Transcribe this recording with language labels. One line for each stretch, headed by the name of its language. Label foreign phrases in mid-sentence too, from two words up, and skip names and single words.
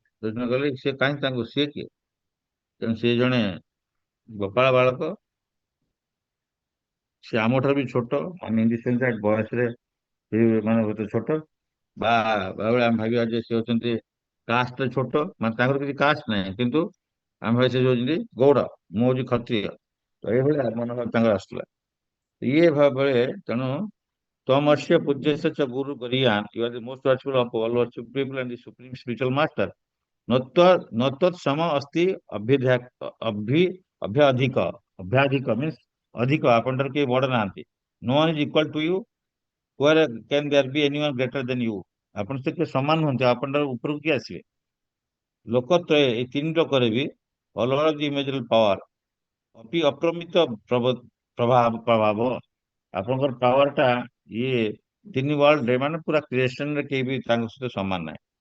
Odia: ଦୁର୍ଯ୍ୟୋଧନ କହିଲେ ସେ କାହିଁକି ତାଙ୍କୁ, ସିଏ କିଏ? ତେଣୁ ସିଏ ଜଣେ ଗୋପାଳ ବାଳକ, ସେ ଆମଠାରୁ ବି ଛୋଟ, ଆମେ ବୟସରେ ମାନେ ବହୁତ ଛୋଟ, ବା ବେଳେ ଆମେ ଭାବିବା ଯେ ସେ ହଉଛନ୍ତି କାଷ୍ଟରେ ଛୋଟ, ମାନେ ତାଙ୍କର କିଛି କାଷ୍ଟ ନାହିଁ, କିନ୍ତୁ ଆମେ ଭାବି ସେ ହଉଛନ୍ତି ଗୌଡ଼, ମୁଁ ହଉଛି କ୍ଷତ୍ରିୟ। ତ ଏଇଭଳିଆ ମନୋଭାବ ତାଙ୍କର ଆସୁଥିଲା। ଇଏ ଭାବରେ ତେଣୁ
Sanskrit: ତମସ୍ୟ ପୂଜ୍ୟସ୍ୟ च गुरु गरीयान,
English: you are the most worshipful of all worshipful people and the supreme spiritual master.
Sanskrit: नत्वत् सम अस्ति अभ्याधिक। अभ्याधिक means अधिक,
Odia: ଆପଣଙ୍କର କେହି ବଡ ନାହାନ୍ତି।
English: No one is equal to you, where can there be anyone greater than you?
Odia: ଆପଣ ସେ ସମାନ ନୁହନ୍ତି, ଆପଣଙ୍କର ଉପରକୁ କିଏ ଆସିବେ? ଲୋକତ୍ରୟ, ଏଇ ତିନି ଲୋକରେ ବି ଅଲଗା
English: immeasurable power
Sanskrit: ଅପି ଅପ୍ରମିତ ପ୍ରଭାବ,
Odia: ଆପଣଙ୍କର ପାୱାର ଟା ଇଏ ତିନି ୱାର୍ଲଡରେ ମାନେ ପୁରା କ୍ରିଏସନରେ କେହି ବି ତାଙ୍କ ସହିତ ସମାନ ନାହିଁ।